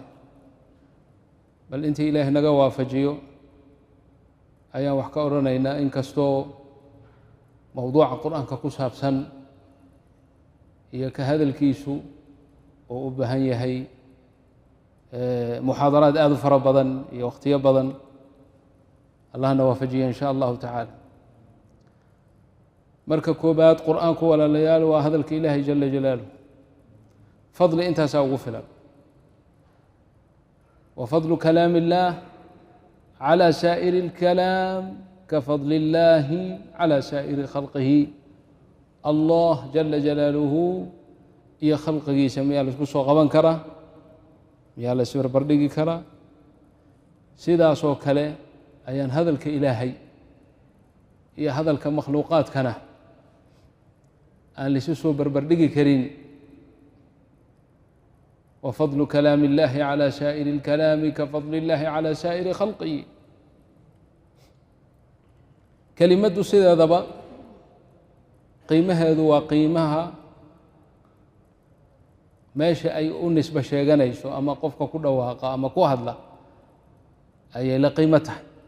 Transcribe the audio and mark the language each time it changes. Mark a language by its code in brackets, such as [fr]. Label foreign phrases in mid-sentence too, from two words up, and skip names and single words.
[so] bal intii ilaahay naga waafajiyo ayaan wax ka oranaynaa, inkastoo mowduuca qur-aanka ku saabsan iyo ka hadalkiisu oo u baahan yahay muxaadaraad aad u fara badan iyo waqtiyo badan. allahna waafajiya [ar] إن شاء الله تعالى. [so] marka koobaad, qur-aanku walaalayaal waa hadalka ilaahay [ar] جل جلاله. [so] fadli intaasaa ugu filan. [ar] وفضل كلام الله على سائر الكلام كفضل الله على سائر خلقه. الله جل جلاله [so] iyo khalqigiisa miyaa la isku soo qaban karaa? miyaa la isbarbardhigi karaa? sidaasoo kale ayaan hadalka ilaahay iyo hadalka makhluuqaadkana aan la isu soo barbardhigi karin. [ar] وفضل كلام الله على سائر الكلام كفضل الله على سائر خلقه. [so] kelimadu sideedaba qiimaheedu waa qiimaha meesha ay u nisbo sheeganayso ama qofka ku dhawaaqa ama ku hadla ayay la qiimo tahay.